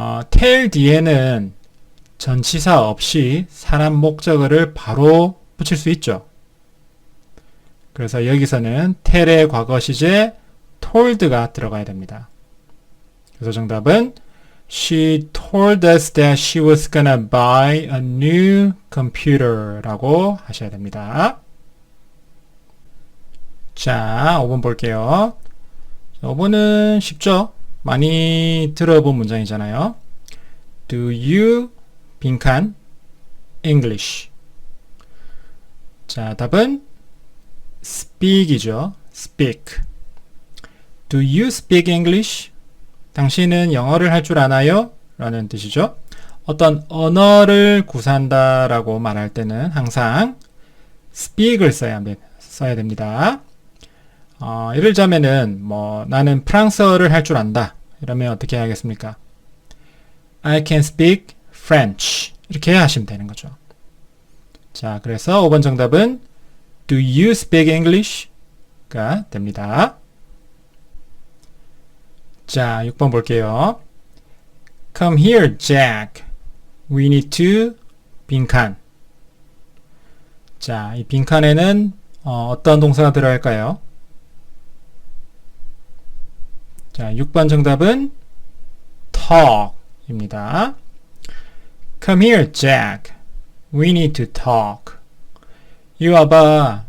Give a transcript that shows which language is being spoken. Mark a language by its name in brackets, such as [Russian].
[Korean] tell 뒤에는 전치사 없이 사람 목적어를 바로 붙일 수 있죠. 그래서 여기서는 tell의 과거 시제 told가 들어가야 됩니다. 그래서 정답은 [English] She told us that she was gonna buy a new computer [Korean] 라고 하셔야 됩니다. 자, 5번 볼게요. 5번은 쉽죠? 많이 들어본 문장이잖아요. [English] Do you 빈칸 English? [Korean] 자, 답은 speak이죠. [English] speak. Do you speak English? [Korean] 당신은 영어를 할 줄 아나요? 라는 뜻이죠. 어떤 언어를 구사한다 라고 말할 때는 항상 speak을 써야 됩니다. 예를 들자면은 나는 프랑스어를 할 줄 안다. 이러면 어떻게 하겠습니까? [English] I can speak French. [Korean] 이렇게 하시면 되는 거죠. 자, 그래서 5번 정답은 [English] Do you speak English? [Korean] 가 됩니다. 자, 6번 볼게요. [English] Come here, Jack. We need to 빈칸. [Korean] 자, 이 빈칸에는 어떤 동사가 들어갈까요? 자, 6번 정답은 talk입니다. [English] Come here, Jack. We need to talk. [Korean] 이리 와봐.